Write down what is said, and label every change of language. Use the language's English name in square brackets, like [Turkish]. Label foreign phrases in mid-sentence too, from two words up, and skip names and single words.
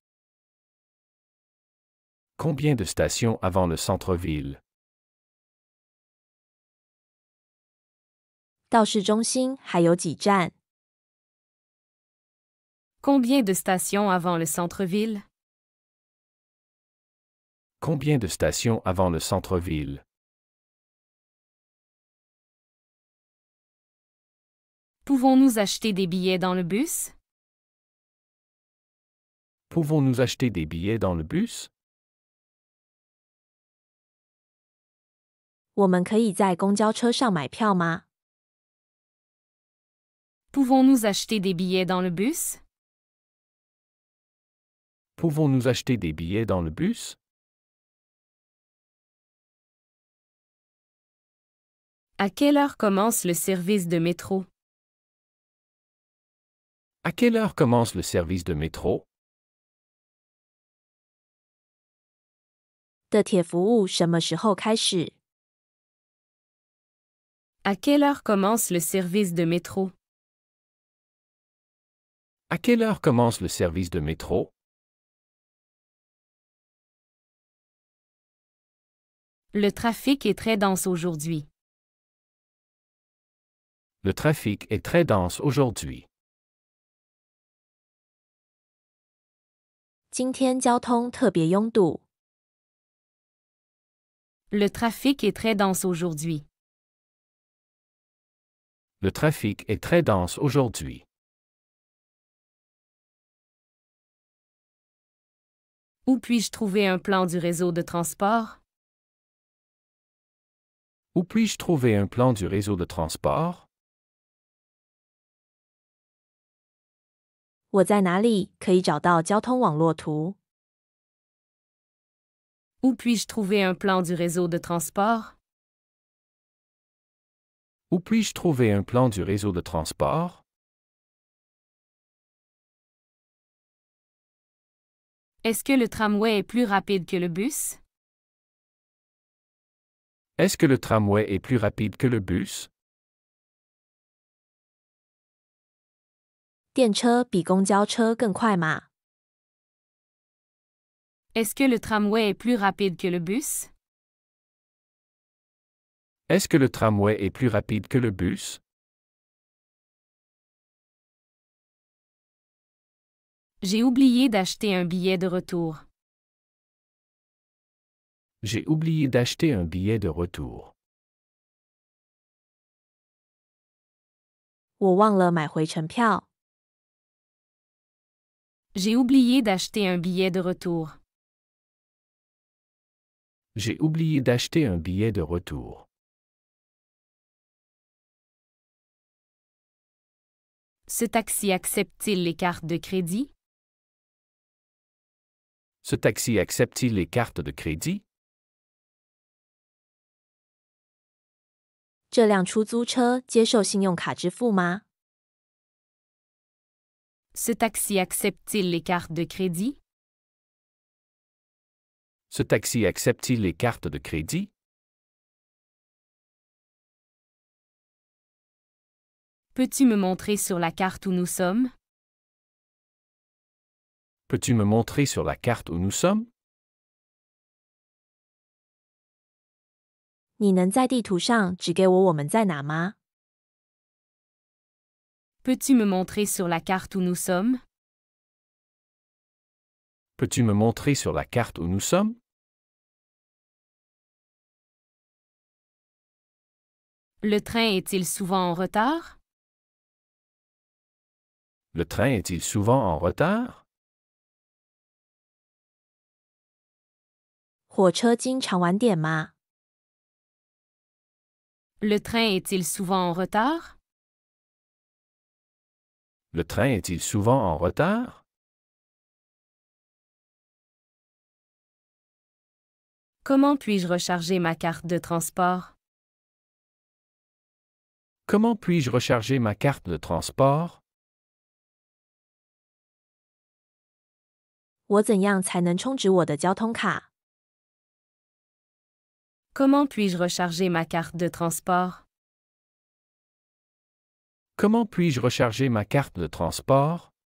[French] Combien de stations avant le centre-ville? [Chinese] 到市中心还有几站？ [French] Combien de stations avant le centre-ville? Combien de stations avant le centre-ville? Pouvons-nous acheter des billets dans le bus? Pouvons-nous acheter des billets dans le bus? [Chinese] 我们可以在公交车上买票吗？ [French] Pouvons-nous acheter des billets dans le bus? Pouvons-nous acheter des billets dans le bus? À quelle heure commence le service de métro? À quelle heure commence le service de métro? [Chinese] 的铁服务什么时候开始？ [French] À quelle heure commence le service de métro? À quelle heure commence le service de métro? Le trafic est très dense aujourd'hui. Le trafic est très dense aujourd'hui. [Chinese] 今天交通特别拥堵。 [French] Le trafic est très dense aujourd'hui. Le trafic est très dense aujourd'hui. Où puis-je trouver un plan du réseau de transport? Où puis-je trouver un plan du réseau de transport? [Chinese] 我在哪里可以找到交通网络图？ [French] Où puis-je trouver un plan du réseau de transport? Où puis-je trouver un plan du réseau de transport? Est-ce que le tramway est plus rapide que le bus? Est-ce que le tramway est plus rapide que le bus? [Chinese] 电车比公交车更快吗？ [French] Est-ce que le tramway est plus rapide que le bus? Est-ce que le tramway est plus rapide que le bus? J'ai oublié d'acheter un billet de retour. J'ai oublié d'acheter un billet de retour. [Chinese] 我忘了买回程票。 [French] J'ai oublié d'acheter un billet de retour. J'ai oublié d'acheter un billet de retour. Ce taxi accepte-t-il les cartes de crédit? Ce taxi accepte-t-il les cartes de crédit? [Chinese] 这辆出租车接受信用卡支付吗？ [French] Ce taxi accepte-t-il les cartes de crédit? Ce taxi accepte-t-il les cartes de crédit? Peux-tu me montrer sur la carte où nous sommes? Peux-tu me montrer sur la carte où nous sommes? [Chinese] 你能在地图上指给我们在哪吗？ [French] Peux-tu me montrer sur la carte où nous sommes? Peux-tu me montrer sur la carte où nous sommes? Le train est-il souvent en retard? Le train est-il souvent en retard? [Chinese] 火车经常晚点吗？ [French] Le train est-il souvent en retard? Le train est-il souvent en retard? Comment puis-je recharger ma carte de transport? Comment puis-je recharger ma carte de transport? [Chinese] 我怎样才能充值我的交通卡？ [French] Comment puis-je recharger ma carte de transport? Comment puis-je recharger ma carte de transport?